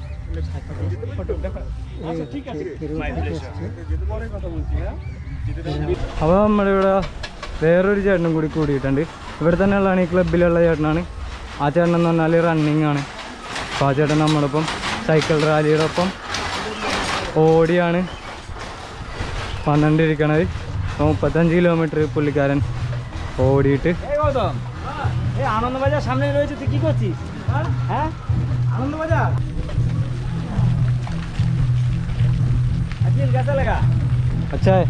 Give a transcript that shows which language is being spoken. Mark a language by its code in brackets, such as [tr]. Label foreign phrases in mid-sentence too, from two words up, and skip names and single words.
[ml] അപ്പോൾ നമ്മളിവിടെ വേറൊരു ചേട്ടനും കൂടി കൂടിയിട്ടുണ്ട്. ഇവിടെ തന്നെയുള്ളതാണ്, ഈ ക്ലബിലുള്ള ചേട്ടനാണ്. ആ ചേട്ടൻ എന്ന് പറഞ്ഞാൽ റണ്ണിങ് ആണ്. അപ്പോൾ ആ ചേട്ടൻ നമ്മളിപ്പം സൈക്കിൾ റാലിയുടെ ഒപ്പം ഓടിയാണ് വന്നുകൊണ്ടിരിക്കണത്. 35 കിലോമീറ്റർ പുള്ളിക്കാരൻ ഓടിയിട്ട് [bn] আনন্দবাজার সামনে রয়েছে, তুই কি করছিস? [hi] হ্যাঁ আনন্দবাজার अखिल कैसा लगा? अच्छा है।